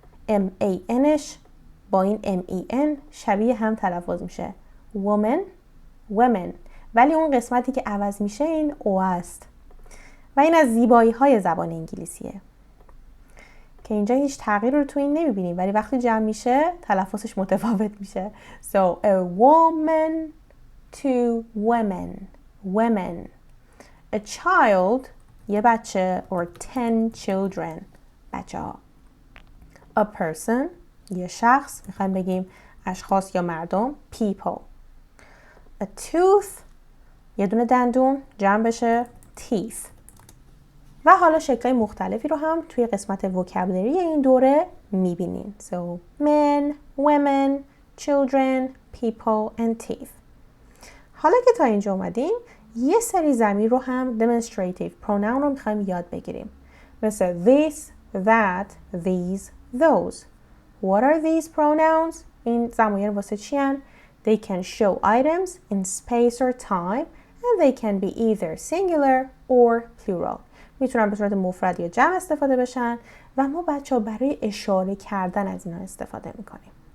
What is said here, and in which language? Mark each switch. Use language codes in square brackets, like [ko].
[fa] M-A-Nش با این M-E-N شبیه هم تلفظ میشه. [en] woman، women. [fa] ولی اون قسمتی که عوض میشه این او است. و این از زیبایی های زبان انگلیسیه که اینجا هیچ تغییر رو تو این نمیبینیم، ولی وقتی جمع میشه تلفظش متفاوت میشه. [en] So a woman, two women, women. A child، [fa] یه بچه، [en] or 10 children، [fa] بچه ها. [en] A person، [fa] یه شخص، میخوایم بگیم اشخاص یا مردم، people. [en] A tooth، [fa] یه دونه دندون، جمع بشه teeth. و حالا شکل‌های مختلفی رو هم توی قسمت وکابولری این دوره میبینین. [en] So men, women, children, people and teeth. [fa] حالا که تا اینجا اومدیم یه سری ضمیر رو هم demonstrative pronoun رو میخوایم یاد بگیریم. [en] مثل this, that, these, those. What are these pronouns? [fa] این ضمایر واسه چی هن؟ [en] They can show items in space or time and they can be either singular or plural. [fa] میتونن به صورت مفرد یا جمع استفاده بشن و ما بچه‌ها برای اشاره کردن از اینا استفاده میکنیم.